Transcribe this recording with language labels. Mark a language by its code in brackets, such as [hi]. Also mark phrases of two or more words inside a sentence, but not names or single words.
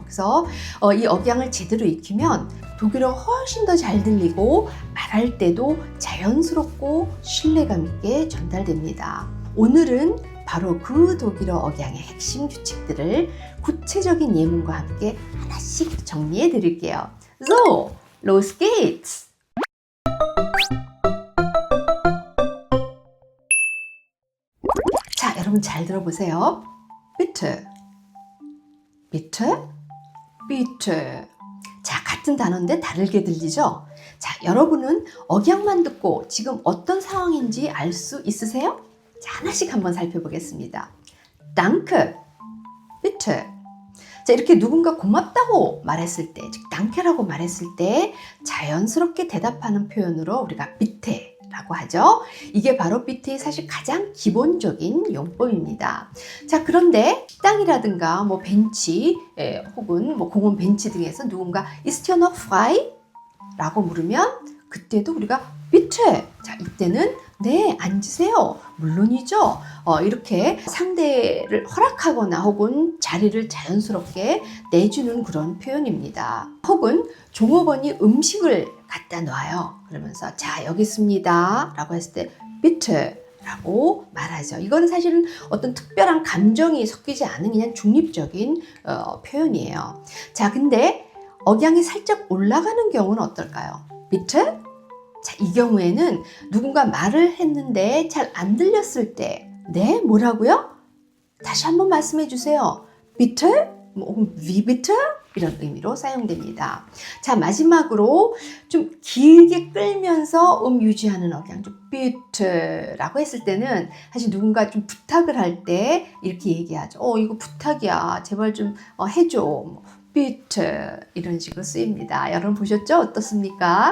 [ko] 그래서 이 억양을 제대로 익히면 독일어가 훨씬 더 잘 들리고 말할 때도 자연스럽고 신뢰감 있게 전달됩니다. 오늘은 바로 그 독일어 억양의 핵심 규칙들을 구체적인 예문과 함께 하나씩 정리해 드릴게요. [de] So, los geht's! [ko] 여러분 잘 들어보세요. [de] bitte, bitte, bitte. [ko] 같은 단어인데 다르게 들리죠? 여러분은 억양만 듣고 지금 어떤 상황인지 알 수 있으세요? 하나씩 한번 살펴보겠습니다. [de] Danke, bitte. [ko] 이렇게 누군가 고맙다고 말했을 때, 즉 danke라고 말했을 때 자연스럽게 대답하는 표현으로 우리가 bitte라고 하죠. 이게 바로 bitte의 사실 가장 기본적인 용법입니다. 그런데 식당이라든가 벤치 혹은 공원 벤치 등에서 누군가 [de] Ist hier noch frei? [ko] 라고 물으면 그때도 우리가 bitte. 이때는 네, 앉으세요. 물론이죠. 이렇게 상대를 허락하거나 혹은 자리를 자연스럽게 내주는 그런 표현입니다. 혹은 종업원이 음식을 갖다 놔요. 그러면서 여기 있습니다. 라고 했을 때 bitte 라고 말하죠. 이건 사실은 어떤 특별한 감정이 섞이지 않은 그냥 중립적인 표현이에요. 근데 억양이 살짝 올라가는 경우는 어떨까요? [de] bitte? [ko] 이 경우에는 누군가 말을 했는데 잘 안 들렸을 때 네? 뭐라고요? 다시 한번 말씀해 주세요. [de] bitte? wie bitte? [ko] 이런 의미로 사용됩니다. 마지막으로 좀 길게 끌면서 유지하는 억양, 좀 bitte라고 했을 때는 사실 누군가 좀 부탁을 할 때 이렇게 얘기하죠. 이거 부탁이야. 제발 좀 해줘. bitte 이런 식으로 쓰입니다. 여러분 보셨죠? 어떻습니까?